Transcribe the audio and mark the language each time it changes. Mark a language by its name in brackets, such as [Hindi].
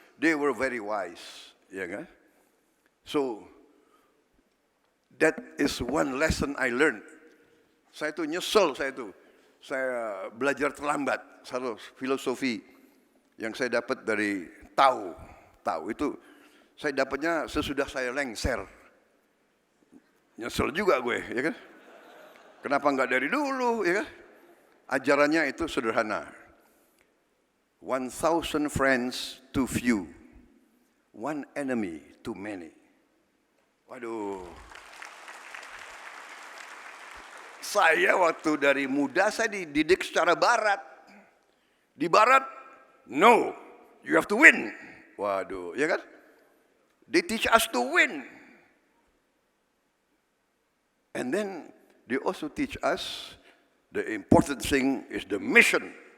[English] They were very wise, [Indonesian] ya kan? [English] So that is one lesson I learned. [Indonesian] Saya tuh nyesel, saya belajar terlambat. Satu filosofi yang saya dapat dari tahu itu saya dapatnya sesudah saya lengser. Nyesel juga gue, ya kan? Kenapa enggak dari dulu, ya kan? Ajarannya itu sederhana. [English] 1,000 friends too few, 1 enemy too many. [Indonesian] Waduh. Saya waktu dari muda saya dididik secara barat. Di barat, [English] no, you have to win. [Indonesian] Waduh, ya kan? [English] They teach us to win. And then they also teach us the important thing is the mission.